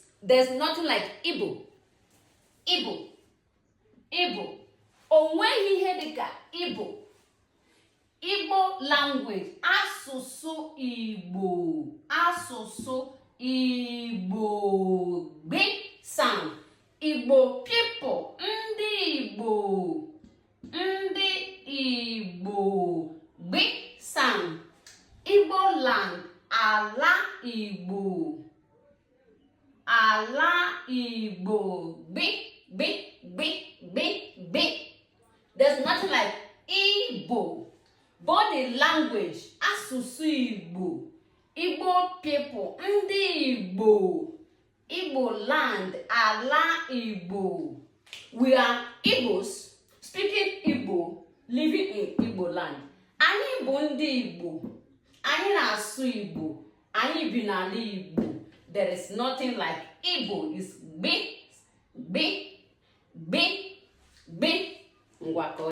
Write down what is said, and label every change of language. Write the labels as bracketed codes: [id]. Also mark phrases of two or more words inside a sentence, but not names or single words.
[en] There's nothing like Igbo. Igbo. Igbo. [ig] Onweghị ihe dịka Igbo. [en] Igbo language. [ig] Asụsụ Igbo. Asụsụ Igbo. [en] Big sound. Igbo people. [ig] Ndị Igbo. Ndị Igbo. [en] Big sound. Igbo land. [ig] Ala Igbo. Ala Igbo. [en] Big. There's nothing like Igbo. Body language. [ig] Asụsụ Igbo. [en] Igbo people. [ig] Ndị Igbo. [en] Igbo land. [ig] Ala Igbo. [en] We are Igbos speaking Igbo, living in Igbo land. [ig] Anyị bụ ndị Igbo. Anyị na-asụ Igbo. Anyị bi n'ala Igbo. [en] There is nothing like Igbo. It's big. [ig] Ngwakọ.